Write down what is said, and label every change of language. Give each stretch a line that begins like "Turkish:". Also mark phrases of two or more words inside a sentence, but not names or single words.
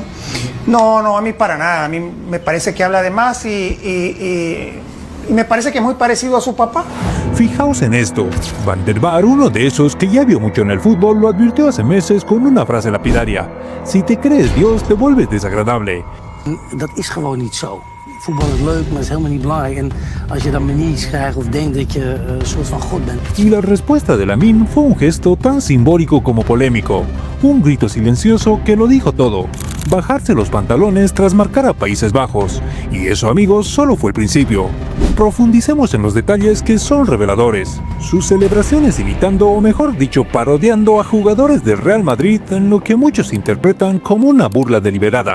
Spanish: No, a mí para nada. A mí me parece que habla de más y me parece que es muy parecido a su papá. Fijaos en esto, Van der Vaart, uno de esos que ya vio mucho en el fútbol, lo advirtió hace meses con una frase lapidaria: si te crees Dios, te vuelves desagradable.
Dutch: Dat is gewoon niet zo. Voetbal is leuk, maar is helemaal niet belangrijk. En als je dan manies krijgt of denkt dat je een soort van god bent.
Spanish: Y la respuesta de Lamine fue un gesto tan simbólico como polémico. Un grito silencioso que lo dijo todo. Bajarse los pantalones tras marcar a Países Bajos. Y eso, amigos, solo fue el principio. Profundicemos en los detalles que son reveladores. Sus celebraciones imitando, o mejor dicho, parodiando a jugadores del Real Madrid en lo que muchos interpretan como una burla deliberada.